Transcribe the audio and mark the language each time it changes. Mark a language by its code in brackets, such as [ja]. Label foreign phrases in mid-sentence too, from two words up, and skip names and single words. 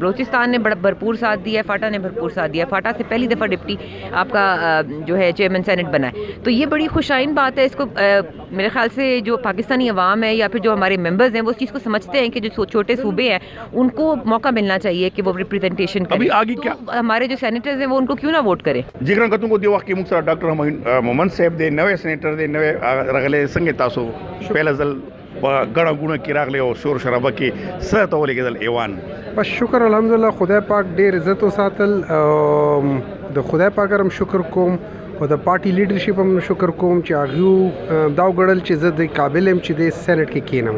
[ur] بلوچستان نے بڑا بھرپور ساتھ دیا ہے، فاٹا نے بھرپور ساتھ دیا ہے. فاٹا سے پہلی دفعہ ڈپٹی آپ کا جو ہے چیئرمین سینٹ بنا ہے، تو یہ بڑی خوشائن بات ہے. اس کو میرے خیال سے جو پاکستانی عوام ہے یا پھر جو ہمارے ممبرز ہیں وہ اس چیز کو سمجھتے ہیں کہ جو چھوٹے صوبے ہیں ان کو موقع ملنا چاہیے کہ وہ ریپریزنٹیشن کریں. ابھی آگے کیا ہمارے جو سینیٹرز ہیں وہ ان کو کیوں نہ ووٹ کریں. [ps] جگران کتوں کو دی وقت مقصد ڈاکٹر محمد صاحب دے نوے سینیٹر دے نوے رغلے سنگ تاسو پہلا ځل گڑا گونا کی راغلے او شور شرابه کې څه ته ولګېدل ایوان؟ بس شکر الحمدلله خدای پاک ډېر عزت وساتل. د خدای پاک هم شکر کوم او د پارټي لیډرشپ هم شکر کوم چې هغه دا وګڼل چې زه د قابل یم چې د سینټ کې کینم.